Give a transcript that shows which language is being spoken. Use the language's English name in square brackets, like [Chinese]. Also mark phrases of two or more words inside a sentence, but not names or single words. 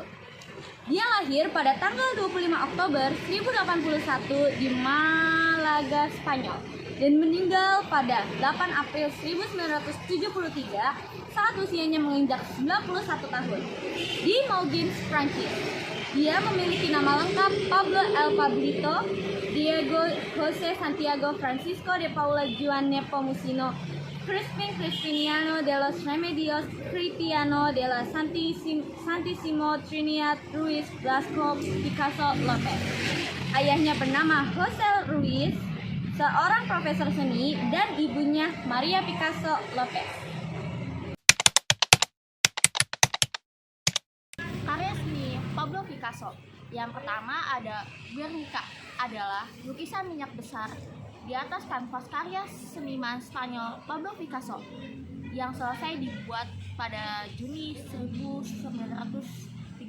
[Indonesian] Dia lahir pada tanggal 25 Oktober 1081 di Malaga, Spanyol, dan meninggal pada 8 April 1973 saat usianya menginjak 91 tahun di Moulins, Prancis. Dia memiliki nama lengkap Pablo El Pablito Diego José Santiago Francisco de Paula Juan Nepomuceno Crispin Crispiniano de los Remedios Cristiano de la Santissimo Trinidad Ruiz Blasco Picasso Lopez. Ayahnya bernama José Ruiz, seorang profesor seni, dan ibunya Maria Picasso Lopez. Karya seni Pablo Picasso. Yang pertama ada Guernica, adalah lukisan minyak besar di atas kanvas karya seniman Spanyol Pablo Picasso yang selesai dibuat pada Juni 1937.